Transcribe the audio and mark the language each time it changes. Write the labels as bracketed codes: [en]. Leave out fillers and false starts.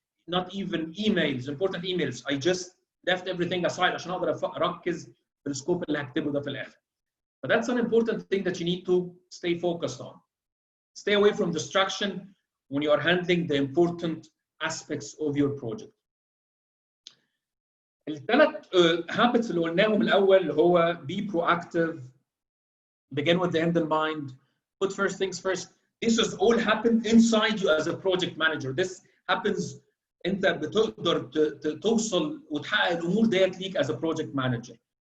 [en] Not even emails, important emails. I just left everything aside [ar] عشان أقدر أركز في السكوب اللي هكتبه ده في الآخر. [en] But that's an important thing that you need to stay focused on. Stay away from distraction when you are handling the important aspects of your project. الثلاث habits [ar] اللي قلناهم الأول اللي هو [en] be proactive, begin with the end in mind, put first things first. This has all happened inside you as a project manager. This happens [ar] أنت بتقدر توصل وتحقق الأمور ديت ليك [en] as a project manager.